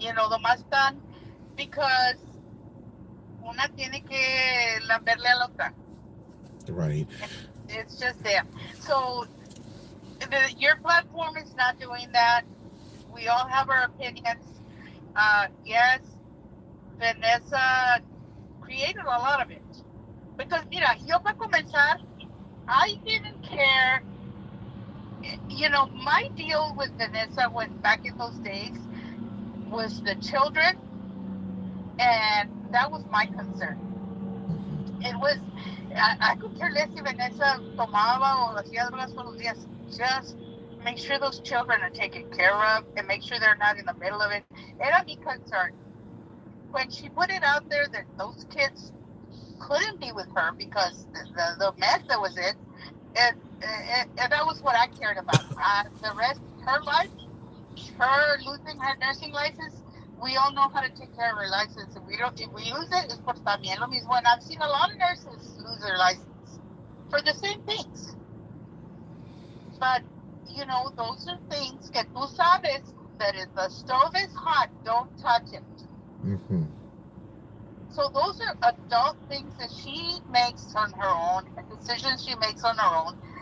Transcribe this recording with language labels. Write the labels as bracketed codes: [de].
[es] Nomás están [en] because [es] una tiene que lamberle a la otra. [en] Right. It's just there. So your platform is not doing that. We all have our opinions. Yes, Vanessa created a lot of it. [es] Because, mira, yo para comenzar, [en] I didn't care. My deal with Vanessa back in those days was the children, and that was my concern. It was, I could care less if Vanessa [es] tomaba o hacía drogas todos los días. [en] Just make sure those children are taken care of and make sure they're not in the middle of it. [es] Era mi [en] concern. When she put it out there that those kids couldn't be with her because the mess that was in, and that was what I cared about. The rest, her life, her losing her nursing license, we all know how to take care of her license. If we lose it, it's [es] por también lo mismo. [en] And I've seen a lot of nurses lose their license for the same things. But, those are things [es] que tú sabes [en] that if the stove is hot, don't touch it. Mm-hmm. So those are adult things that she makes on her own, decisions she makes on her own.